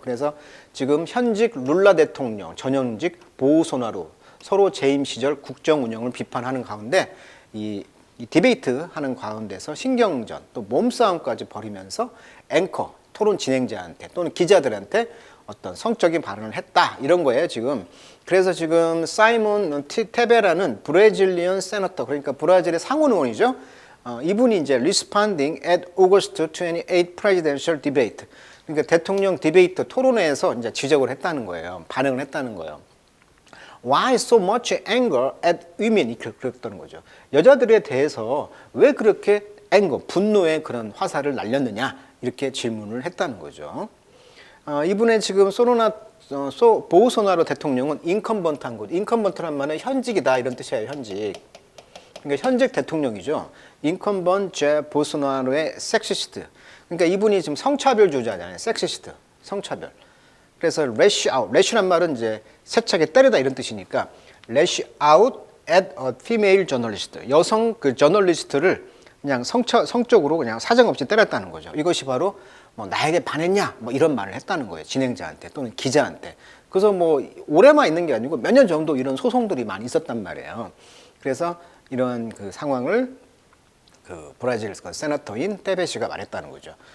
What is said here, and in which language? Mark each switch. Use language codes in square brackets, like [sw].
[ko] 그래서 지금 현직 룰라 대통령, 전현직 보우소나루 서로 재임 시절 국정 운영을 비판하는 가운데 이 디베이트 하는 가운데서 신경전 또 몸싸움까지 벌이면서 앵커 토론 진행자한테 또는 기자들한테 어떤 성적인 발언을 했다 이런 거예요 지금. 그래서 지금 사이몬 테베라는 브라질리언 세너터 그러니까 브라질의 상원 의원이죠. 이분이 이제 [en] responding at August 28 presidential debate. [ko] 그러니까 대통령 디베이트 토론회에서 이제 지적을 했다는 거예요. 반응을 했다는 거예요. [en] Why so much anger at women? [ko] 이렇게 그랬다는 거죠. 여자들에 대해서 왜 그렇게 분노의 그런 화살을 날렸느냐? 이렇게 질문을 했다는 거죠. 이분의 지금 보우소나로 대통령은 인컴번트한 거죠. 인컴번트란 말은 현직이다 이런 뜻이에요. 현직. 그러니까 현직 대통령이죠. 인컴번트 보우소나로의 섹시스트. 그러니까 이분이 지금 성차별주의자잖아요. 섹시스트, 성차별. 그래서 lash out, lash란 말은 이제 세차게 때리다 이런 뜻이니까 [en] lash out at a female journalist. [ko] 여성 그 저널리스트를 그냥 성적으로 그냥 사정없이 때렸다는 거죠. 이것이 바로 뭐 나에게 반했냐 뭐 이런 말을 했다는 거예요. 진행자한테 또는 기자한테. 그래서 뭐 오래만 있는 게 아니고 몇 년 정도 이런 소송들이 많이 있었단 말이에요. 그래서 이런 그 상황을 그 브라질 세나터인 테베시가 말했다는 거죠.